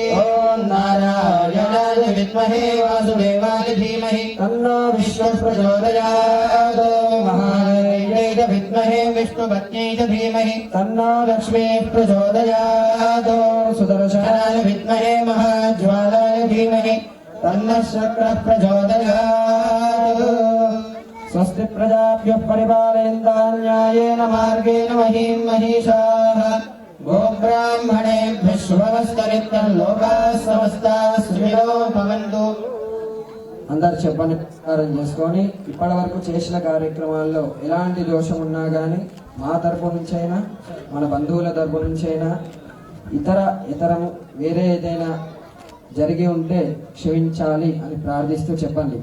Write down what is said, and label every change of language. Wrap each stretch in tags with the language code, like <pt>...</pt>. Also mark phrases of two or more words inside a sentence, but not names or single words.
<sa>ఓం నారాయణాయ విద్మహే వాసుదేవాయ ధీమహి తన్నో విష్ణుః ప్రచోదయాత్. మహాదేవ్యై చ విద్మహే విష్ణుపత్న్యై చ ధీమహి తన్నో లక్ష్మీః ప్రచోదయాత్. సుదర్శనాయ విద్మహే మహాజ్వాలాయ ధీమహి తన్నః శక్రః ప్రచోదయాత్. స్వస్తి ప్రజాభ్యః పరిపాలయంతాం న్యాయేన మార్గేణ మహీం మహీషాః. గోబ్రాహ్మణేభ్యः శుభమస్తనిత్యం లోకాः సమస్తాः సుఖినో భవంతు.</sa> <te>అందరు చెప్పని ప్రకారం చేసుకొని ఇప్పటి వరకు చేసిన కార్యక్రమాల్లో ఎలాంటి దోషం ఉన్నా కానీ మా తరపు నుంచైనా మన బంధువుల తరపు నుంచైనా ఇతరము వేరే ఏదైనా జరిగి ఉంటే క్షమించాలి అని ప్రార్థిస్తూ చెప్పండి.</te>